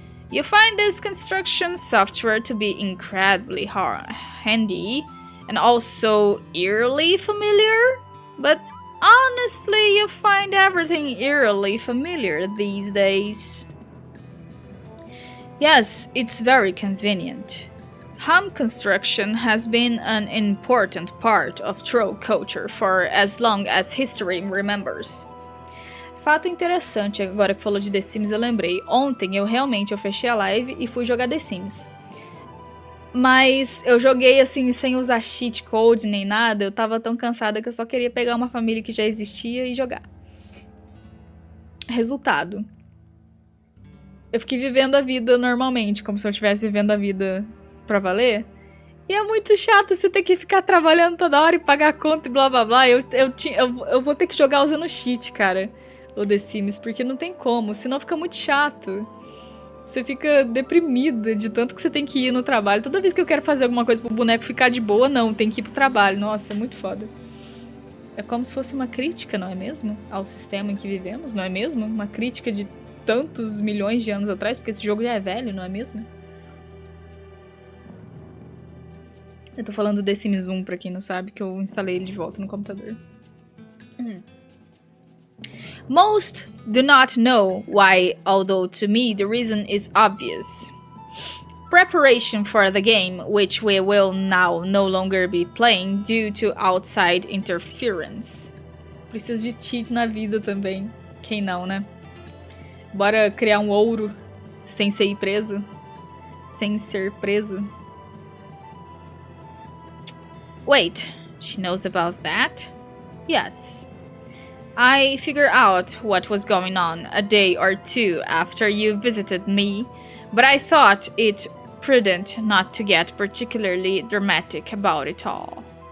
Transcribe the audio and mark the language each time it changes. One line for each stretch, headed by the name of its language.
English: You find this construction software to be incredibly handy and also eerily familiar, but honestly you find everything eerily familiar these days. Yes, it's very convenient. Home construction has been an important part of troll culture for as long as history remembers.
Portuguese: Fato interessante, agora que falou de The Sims eu lembrei. Ontem eu fechei a live e fui jogar The Sims. Mas eu joguei assim sem usar cheat code nem nada, eu tava tão cansada que eu só queria pegar uma família que já existia e jogar. Resultado. Eu fiquei vivendo a vida normalmente, como se eu estivesse vivendo a vida pra valer. E é muito chato você ter que ficar trabalhando toda hora e pagar a conta e blá blá blá. Eu vou ter que jogar usando cheat, cara, o The Sims, porque não tem como, senão fica muito chato. Você fica deprimida de tanto que você tem que ir no trabalho. Toda vez que eu quero fazer alguma coisa pro boneco ficar de boa, não, tem que ir pro trabalho. Nossa, é muito foda. É como se fosse uma crítica, não é mesmo? Ao sistema em que vivemos, não é mesmo? Uma crítica de tantos milhões de anos atrás, porque esse jogo já é velho, não é mesmo? Eu tô falando do The Sims 1, pra quem não sabe, que eu instalei ele de volta no computador.
English: Most do not know why, although to me the reason is obvious. Preparation for the game, which we will now no longer be playing due to outside interference.
Portuguese: Preciso de cheat na vida também. Quem não, né? Bora criar um ouro sem ser preso. Sem ser preso.
English: Wait, she knows about that? Yes. I figured out what was going on a day or two after you visited me, but I thought it prudent not to get particularly dramatic about it all.